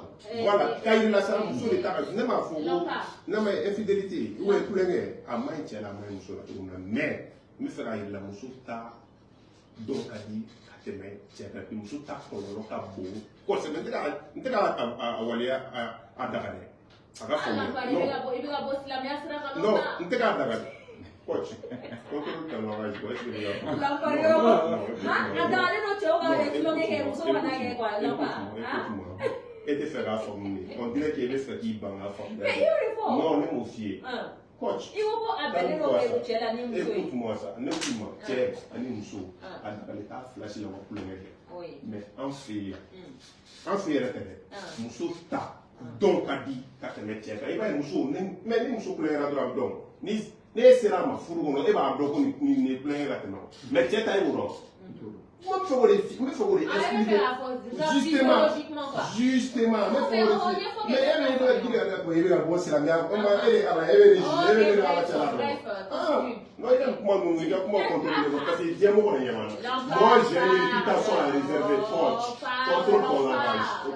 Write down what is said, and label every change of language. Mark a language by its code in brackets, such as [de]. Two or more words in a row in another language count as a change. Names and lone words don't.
[bm] voilà k'a yir'i la sa muso de ta ka ne m'a fɔ ko n'a ma ye infidélité [fr] ou bien [bm] kulonkɛ a ma ɲi cɛ la a ma ɲi muso la cogo min na mais n bɛ fɛ k'a yir'i la muso ta dɔn ka di ka tɛmɛ cɛ kan muso ta kɔlɔlɔ ka bon kosɛbɛ n tɛ ka waleya a daga dɛ a ka faamuya non n tɛ k'a daga dɛ coach contrôle ta ɲɔgɔn ye [fr] est-ce que [bm] bɛ e tɛ fɛ k'a faamu de [fr] on dirait que [bm] e bɛ fɛ k'i ban k'a faamu non ne m'o f'i ye coach [fr] écoute-moi ça [bm] ne k'u ma cɛ ani muso a dabali t'a filasi la wa kulonkɛ kɛ mais an fɛ yan yɛrɛ tɛ dɛ muso ta dɔn ka di ka tɛmɛ cɛ kan i b'a ye muso mais ni muso kulonkɛra dɔrɔn a bɛ dɔn ni e sera a ma furu kɔnɔ e b'a dɔn ko nin ye kulonkɛ ka tɛmɛ mais cɛ ta e b'o dɔn. [fr] Moi, il faut expliquer. Justement, moi j'ai une réputation à réserver contre ton langage, ok?